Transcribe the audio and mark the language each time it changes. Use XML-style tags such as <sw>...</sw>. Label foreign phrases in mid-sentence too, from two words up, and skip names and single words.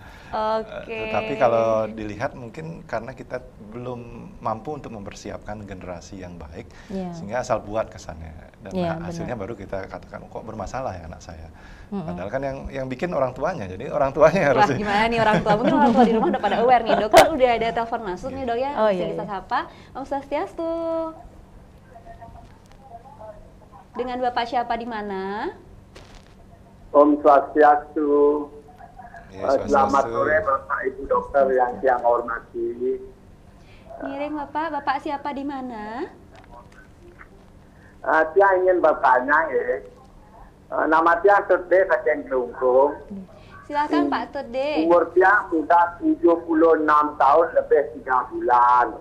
<id>Tetapi kalau dilihat mungkin karena kita belum mampu untuk mempersiapkan generasi yang baik, sehingga asal buat kesannya, dan hasilnya baru kita katakan kok bermasalah ya anak saya. Padahal kan yang bikin orang tuanya, jadi orang tuanya harus. Wah, gimana nih orang tua? Mungkin orang tua di rumah udah pada aware nih, Dokter. Udah ada telepon masuk nih, Dok ya. Bisa sapa.</id> <ban>Om Swastiastu.</ban> <id>Dengan Bapak siapa di mana?</id> <ban>Om Swastiastu.</ban> <id>Selamat sore Bapak Ibu dokter yang saya hormati. Miring Bapak, Bapak siapa di mana? Saya ingin bertanya ya. Nama saya Tede Kaceng Kelungkung. Silakan Pak Tede. Umur saya sudah 76 tahun lebih 3 bulan.</id>